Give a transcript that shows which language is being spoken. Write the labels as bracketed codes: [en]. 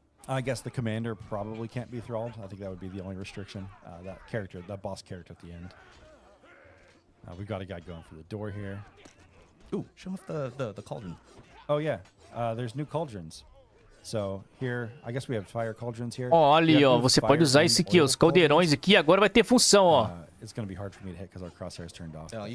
[en] I guess the commander probably can't be thralled. I think that would be the only restriction. That boss character at the end. We've got a guy going for the door here. Ooh, show off the cauldron. Oh yeah, there's new cauldrons. So here, I guess we have fire cauldrons here. [pt] Ó, ali, ó, você pode usar esse aqui, os caldeirões aqui, agora vai ter função, ó. [en] It's going to be hard for me to hit because our crosshairs turned off.